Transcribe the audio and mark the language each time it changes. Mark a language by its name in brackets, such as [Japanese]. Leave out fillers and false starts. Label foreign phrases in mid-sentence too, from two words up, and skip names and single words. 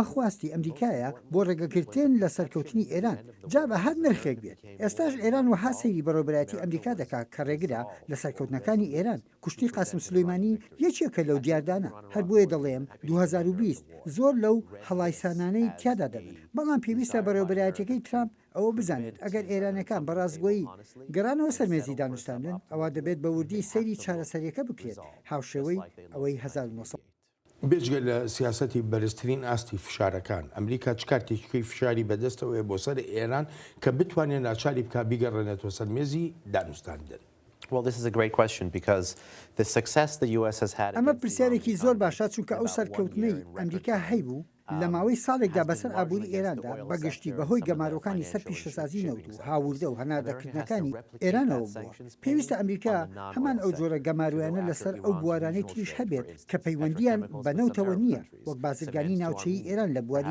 [Central Kurdish] خواستی ئەمریکایە بۆ ڕێگەگرتن لە سەرکەوتنی ئێران جا بە هەر نرخێک بێت ئێستاش ئێران وها سەیری بەڕێوەبەرایەتی ئەمریکا دەکات کە ڕێگرا لە سەرکەوتنەکانی ئێران کوشتنی قاسم سلەیمانی یەکێکە لەو دیاردانە هەر بۆیە دەڵێم 2020 زۆر لەو هەڵایسانانەی تیادا دەبن بەڵام پێویستە بەڕێوەبەرایەتەکەی ترامپ ئەوە بزانێت ئەگەر ئێرانەکان بەڕازگۆیی گەرانەوە سەرمێزی دانوستاندن ئەوە دەبێت بە وردی سەیری چارەسەریەکە بکرێت هاوشێوەی ئەوەی 1970 بێجگە لە سیاسەتی بەرزترین ئاستی فشارەکان ئەمریکا چ کارتێکی فشاری بەدەستەوەی بۆ سەر ئێران کە بتوانێت ناچاری بکە بیگەڕێنێتەوە سەرمێزی دانوستاندن. [English] Well, this is a great question because the success the US has had. [Central Kurdish] ئەمە پرسیارێکی زۆر باشە چونکە ئەو سەرکەوتنەی ئەمریکا هەیبوو لە ماوەی ساڵێکدا بەسەر ئابووری ئێراندا بەگشتی بەهۆی گەمارۆکانی سەر پیشەسازی نەوت و هاوردە و هەناردەکردنەکانی ئێرانەوە بووە پێویستە ئەمریکا هەمان ئەو جۆرە گەمارویانە لەسەر ئەو بوارانەی تریش هەبێت کە پەیوەندیان بەنەوتەوە نییە وەک بازرگانی ناوچەی ئێران لە بواری